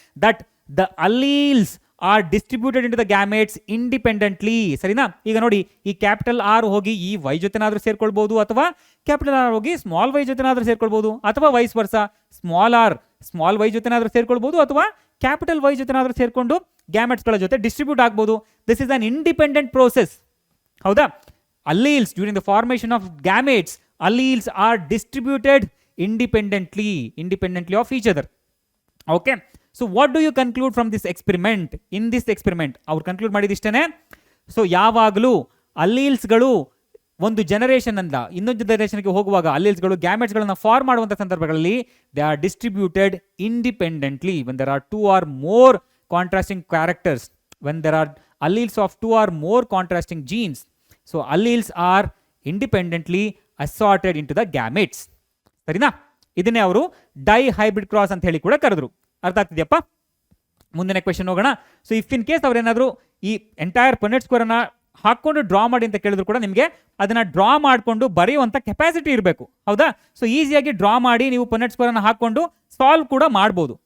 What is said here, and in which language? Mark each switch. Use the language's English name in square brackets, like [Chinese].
[English] That the alleles are distributed into the gametes independently. [Kannada] ಸರಿನಾ? ಈಗ ನೋಡಿ, ಈ ಕ್ಯಾಪಿಟಲ್ ಆರ್ ಹೋಗಿ ಈ ವೈ ಜೊತೆನಾದ್ರೂ ಸೇರ್ಕೊಳ್ಬಹುದು, ಅಥವಾ ಕ್ಯಾಪಿಟಲ್ ಆರ್ ಹೋಗಿ ಸ್ಮಾಲ್ ವೈ ಜೊತೆನಾದ್ರೂ ಸೇರ್ಕೊಳ್ಬಹುದು, ಅಥವಾ ವೈಸ್ ವರ್ಸ ಸ್ಮಾಲ್ ಆರ್ ಸ್ಮಾಲ್ ವೈ ಜೊತೆನಾದ್ರೂ ಸೇರ್ಕೊಳ್ಬಹುದು, ಅಥವಾ ಕ್ಯಾಪಿಟಲ್ ವೈ ಜೊತೆನಾದ್ರೂ ಸೇರ್ಕೊಂಡು ಗ್ಯಾಮೆಟ್ಸ್ಗಳ ಜೊತೆ ಡಿಸ್ಟ್ರಿಬ್ಯೂಟ್ ಆಗ್ಬೋದು. [English] This is an independent process. [Kannada] ಹೌದಾ? [English] alleles during the formation of gametes, alleles are distributed independently of each other. Okay, so what do you conclude from this experiment? In this experiment [Kannada] ಅವರು conclude ಮಾಡಿದಿಷ್ಟೇನೆ. So ಯಾವಾಗಲೂ ಅಲ್ಲೀಲ್ಸ್ಗಳು ಒಂದು generation ಅಂದ ಇನ್ನೊಂದು ಜನರೇಷನ್ಗೆ ಹೋಗುವಾಗ ಅಲ್ಲೀಲ್ಸ್ಗಳು ಗ್ಯಾಮೆಟ್ಸ್ಗಳನ್ನ form ಮಾಡುವಂಥ ಸಂದರ್ಭಗಳಲ್ಲಿ [English] They are distributed independently when there are 2 or more contrasting characters, when there are alleles of 2 or more contrasting genes. So alleles are independently assorted into the gametes. [Kannada] ಸರಿನಾ? ಇದನ್ನೇ ಅವರು ಡೈಹೈಬ್ರಿಡ್ ಕ್ರಾಸ್ ಅಂತ ಹೇಳಿ ಕೂಡ ಕರೆದ್ರು. ಅರ್ಥ ಆಗ್ತಿದೆಯಪ್ಪ? ಮುಂದಿನ ಕ್ವೆಶನ್ ಹೋಗೋಣ. ಸೊ ಇಫ್ ಇನ್ ಕೇಸ್ ಅವ್ರೇನಾದ್ರು ಈ ಎಂಟೈರ್ ಪುನೆಟ್ ಸ್ಕೋರ್ ಅನ್ನ ಹಾಕೊಂಡು ಡ್ರಾ ಮಾಡಿ ಅಂತ ಕೇಳಿದ್ರು ಕೂಡ ನಿಮಗೆ ಅದನ್ನ ಡ್ರಾ ಮಾಡಿಕೊಂಡು ಬರೆಯುವಂತ ಕೆಪಾಸಿಟಿ ಇರಬೇಕು. ಹೌದಾ? ಸೊ ಈಸಿಯಾಗಿ ಡ್ರಾ ಮಾಡಿ ನೀವು ಪುನೆಟ್ ಸ್ಕೋರ್ ಅನ್ನ ಹಾಕೊಂಡು ಸಾಲ್ವ್ ಕೂಡ ಮಾಡಬಹುದು.